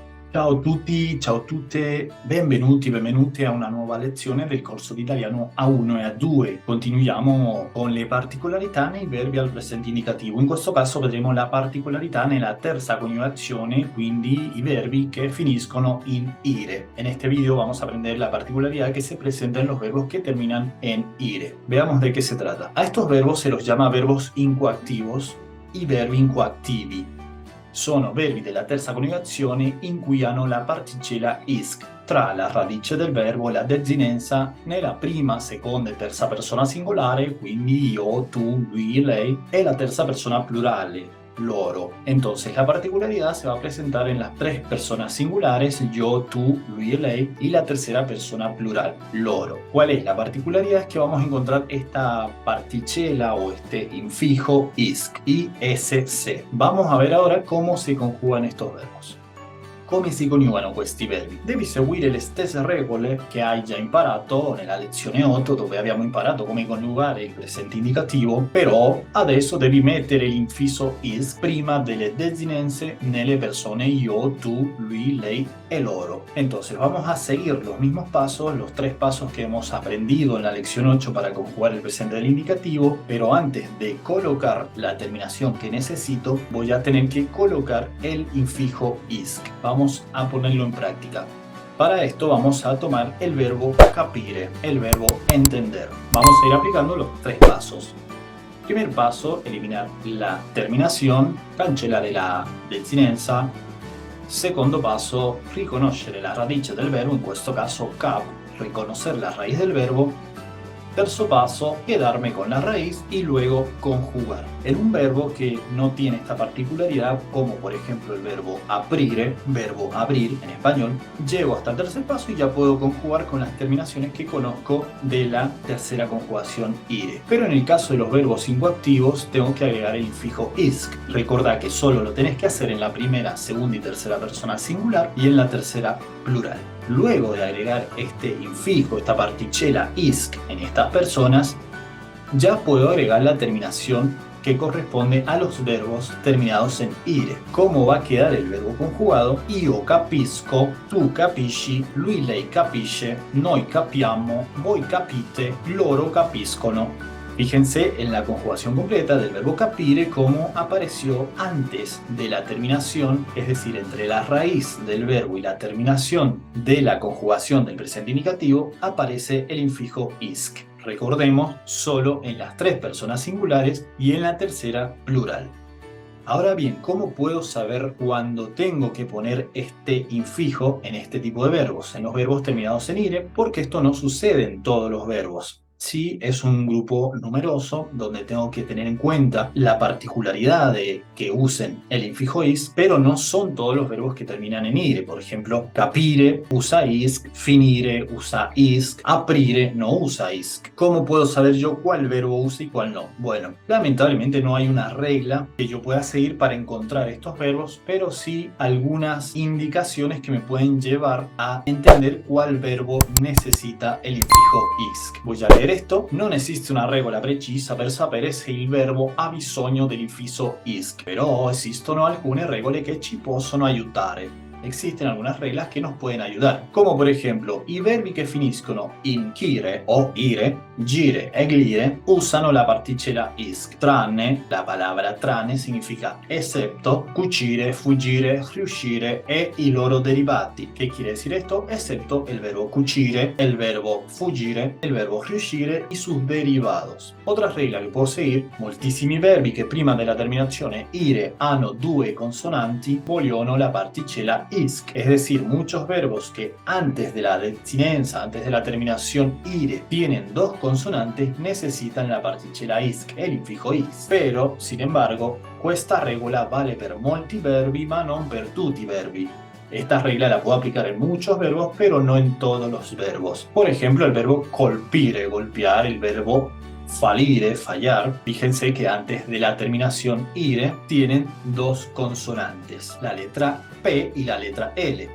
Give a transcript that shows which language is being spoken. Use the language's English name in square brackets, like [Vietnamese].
[Italian] Ciao a tutti, ciao a tutte, benvenuti a una nuova lezione del corso di italiano A1 e A2. Continuiamo con le particolarità nei verbi al presente indicativo. In questo caso vedremo la particolarità nella terza coniugazione, quindi i verbi que finiscono in ire. [Spanish] En este video vamos a aprender la particularidad que se presenta en los verbos que terminan en ire. Veamos de qué se trata. A estos verbos se los llama verbos incoattivos y verbi incoattivi. [Italian] Sono verbi della terza coniugazione in cui hanno la particella isc tra la radice del verbo e la desinenza nella prima, seconda e terza persona singolare, quindi io, tu, lui, lei, e la terza persona plurale, loro. [Spanish] Entonces la particularidad se va a presentar en las tres personas singulares, yo, tú, lui y lei, y la tercera persona plural, loro. ¿Cuál es la particularidad? Es que vamos a encontrar esta particella o este infijo isc, ISC. Vamos a ver ahora cómo se conjugan estos verbos. [Italian] Come si coniugano questi verbi? Devi seguire le stesse regole che hai già imparato nella lezione 8, dove abbiamo imparato come coniugare il presente indicativo, però adesso devi mettere l'infisso is prima delle desinenze nelle persone io, tu, lui, lei e loro. [Spanish] Entonces vamos a seguir los mismos pasos, los tres pasos que hemos aprendido en la lección 8 para conjugar el presente del indicativo, pero antes de colocar la terminación que necesito, voy a tener que colocar el infijo isc. Vamos a ponerlo en práctica. Para esto vamos a tomar el verbo capire, el verbo entender. Vamos a ir aplicando los tres pasos. Primer paso, eliminar la terminación, [Italian] cancellare la desinenza. Secondo paso, riconoscere la radice del verbo, in questo caso cap, [Spanish] reconocer la raíz del verbo. Terzo paso, quedarme con la raíz y luego conjugar. En un verbo que no tiene esta particularidad, como por ejemplo el verbo aprire, verbo abrir en español, llego hasta el tercer paso y ya puedo conjugar con las terminaciones que conozco de la tercera conjugación ire. Pero en el caso de los verbos incoactivos, tengo que agregar el infijo isc. Recordá que solo lo tenés que hacer en la primera, segunda y tercera persona singular y en la tercera plural. Luego de agregar este infijo, esta particella isc en estas personas, ya puedo agregar la terminación que corresponde a los verbos terminados en ire. ¿Cómo va a quedar el verbo conjugado? [Italian] Io capisco, tu capisci, lui lei capisce, noi capiamo, voi capite, loro capiscono. [Spanish] Fíjense en la conjugación completa del verbo capire cómo apareció antes de la terminación, es decir, entre la raíz del verbo y la terminación de la conjugación del presente indicativo, aparece el infijo isc. Recordemos, solo en las tres personas singulares y en la tercera plural. Ahora bien, ¿cómo puedo saber cuándo tengo que poner este infijo en este tipo de verbos, en los verbos terminados en ire? Porque esto no sucede en todos los verbos. Sí, es un grupo numeroso donde tengo que tener en cuenta la particularidad de que usen el infijo is, pero no son todos los verbos que terminan en ire. Por ejemplo, capire usa isc, finire usa isc, aprire no usa isc. ¿Cómo puedo saber yo cuál verbo usa y cuál no? Bueno, lamentablemente no hay una regla que yo pueda seguir para encontrar estos verbos, pero sí algunas indicaciones que me pueden llevar a entender cuál verbo necesita el infijo isc. Voy a leer esto. [Italian] Non esiste una regola precisa per sapere se il verbo ha bisogno dell'infisso isc, però esistono alcune regole che ci possono aiutare. [Spanish] Existen algunas reglas que nos pueden ayudar, como por ejemplo, [Italian] i verbi che finiscono in chire o ire, gire e glire usano la particella isc. [Spanish] Tranne, la palabra tranne significa excepto, cucire, fuggire, riuscire [Italian] e i loro derivati. [Spanish] ¿Qué quiere decir esto? Excepto el verbo cucire, el verbo fuggire, el verbo riuscire y sus derivados. Otra regla che puedo seguir, [Italian] moltissimi verbi che prima della terminazione ire hanno due consonanti vogliono la particella isc, [Spanish] es decir, muchos verbos que antes de la desinenza, antes de la terminación ire, tienen dos consonantes, necesitan la particella isc, el infijo is. Pero, sin embargo, [Italian] questa regola vale per molti verbi, ma non per tutti i verbi. [Spanish] Esta regla la puedo aplicar en muchos verbos, pero no en todos los verbos. Por ejemplo, el verbo colpire, golpear, el verbo fallire, fallar. Fíjense que antes de la terminación ire tienen dos consonantes, la letra P y la letra L.